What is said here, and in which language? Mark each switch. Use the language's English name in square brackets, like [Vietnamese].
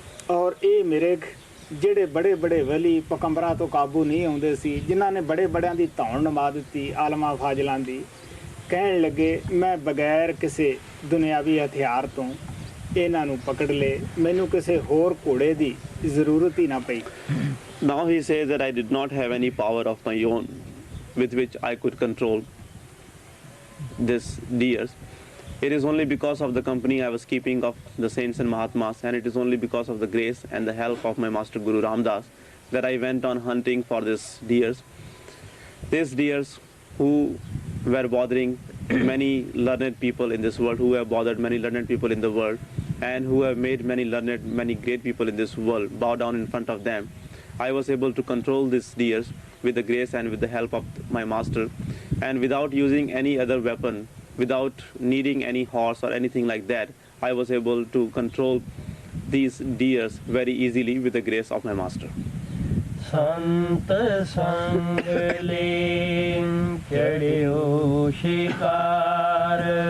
[Punjabi] ਔਰ ਇਹ ਮਿਰਗ ਜਿਹੜੇ ਬੜੇ ਬੜੇ ਵਲੀ ਪਕੰਬਰਾਂ ਤੋਂ ਕਾਬੂ ਨਹੀਂ ਆਉਂਦੇ ਸੀ, ਜਿਨ੍ਹਾਂ ਨੇ ਬੜੇ ਬੜਿਆਂ ਦੀ ਧੌਣ ਨਵਾ ਦਿੱਤੀ, ਆਲਮਾ ਫਾਜ਼ਲਾਂ ਦੀ, ਕਹਿਣ ਲੱਗੇ ਮੈਂ ਬਗੈਰ ਕਿਸੇ ਦੁਨਿਆਵੀ ਹਥਿਆਰ ਤੋਂ ਇਹਨਾਂ ਨੂੰ ਪਕੜ ਲਏ, ਮੈਨੂੰ ਕਿਸੇ ਹੋਰ ਘੋੜੇ ਦੀ ਜ਼ਰੂਰਤ ਹੀ ਨਾ ਪਈ। [English] Now he says that I did not have any power of my own with which I could control this deers. It is only because of the company I was keeping of the saints and Mahatmas, and it is only because of the grace and the help of my master Guru Ramdas that I went on hunting for these deers. These deers who were bothering many learned people in this world, who have bothered many learned people in the world, and who have made many learned, many great people in this world bow down in front of them. I was able to control these deers with the grace and with the help of my master, and without using any other weapon, without needing any horse or anything like that, I was able to control these deers very easily with the grace of my master. [Punjabi] संत संग ले चढ़ियो शिकार,